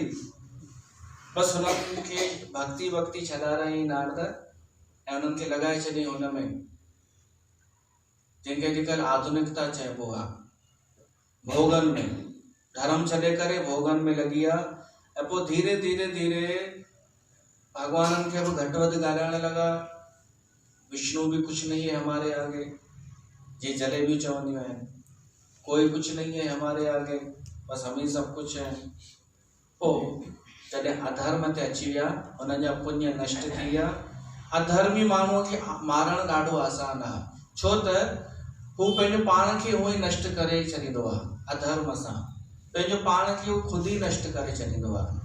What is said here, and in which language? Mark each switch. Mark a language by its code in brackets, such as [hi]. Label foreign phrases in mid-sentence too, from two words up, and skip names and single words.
[sd] बसि हुननि खे भक्ति भक्ति छॾाराई नारद, ऐं उन्हनि खे लॻाए छॾियईं हुन में, जंहिंखे अॼुकल्ह आधुनिकता चइबो आहे। भोगन में धर्म छॾे करे भोगन में लगी आ। ऐं पोइ धीरे धीरे धीरे भगवाननि खे बि घटि वधि ॻाल्हाइण लगा। [hi] विष्णु भी कुछ नहीं है हमारे आगे, ये [sd] जलेबी चवंदियूं आहिनि, [hi] कोई कुछ नहीं है हमारे आगे, बस हम ही सब कुछ है। [sd] पोइ जॾहिं अधर्म ते अची विया, उन्हनि जा पुण्य नष्ट थी विया। अधर्मी माण्हूअ खे मारणु ॾाढो आसान आहे, छो त हू पंहिंजो पाण खे हूअं ई नष्ट करे छॾींदो आहे। अधर्म सां पंहिंजो पाण खे हू ख़ुदि ई नष्ट करे छॾींदो आहे।